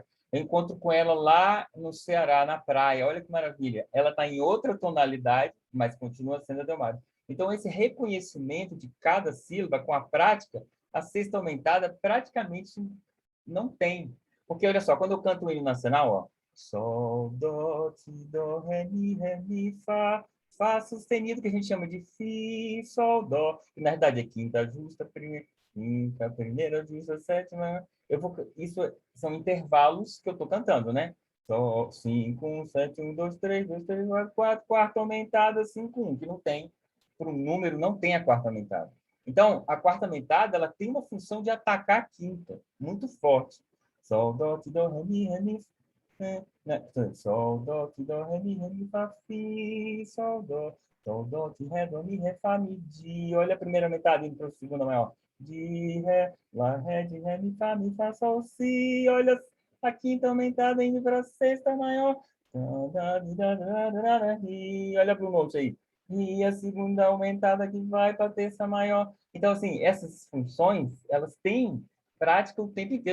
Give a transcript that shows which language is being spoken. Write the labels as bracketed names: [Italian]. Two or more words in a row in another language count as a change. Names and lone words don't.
[Portuguese] Eu encontro com ela lá no Ceará, na praia. Olha que maravilha. Ela está em outra tonalidade, mas continua sendo a Delmário. Então, esse reconhecimento de cada sílaba com a prática, a sexta aumentada praticamente não tem. Porque, olha só, quando eu canto o hino nacional, ó, sol, dó, ti, dó, ré, mi, fá, fá sustenido, que a gente chama de fi, sol, dó, que na verdade é quinta justa, primeira justa, sétima. Isso são intervalos que eu estou cantando, né? Sol, 5, 1, 7, 1, 2, 3, 2, 3, 4, quarta aumentada, 5, 1, que não tem, para um número, não tem a quarta aumentada. Então, a quarta aumentada, ela tem uma função de atacar a quinta, muito forte. Sol, dó, ti, dó, ré, mi, sol, dó, ti, dó, ré, mi, fá, fi, sol, dó, ti, ré, dó, mi, ré, fá, mi, di. Olha a primeira metade indo para a segunda maior. Di, ré, lá, ré, di, ré, mi, fá, sol, si. Olha a quinta aumentada indo para a sexta maior. E olha para o note aí. E a segunda aumentada que vai para a terça maior. Então, assim, essas funções, elas têm prática o tempo inteiro.